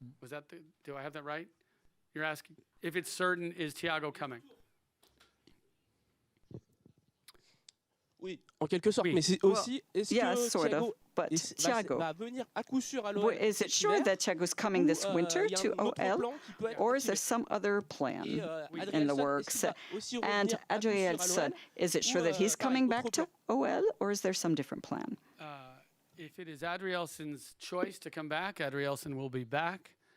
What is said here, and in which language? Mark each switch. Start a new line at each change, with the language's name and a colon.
English: Was that do I have that right? You're asking if it's certain, is Thiago coming?
French: Oui, en quelque sorte, mais c'est aussi est-ce que Thiago va venir à coup sûr à l'OL?
English: Is it sure that Thiago's coming this winter to OL, or is there some other plan in the works? And Adrielson, is it sure that he's coming back to OL, or is there some different plan? If it is Adrielson's choice to come back, Adrielson will be back.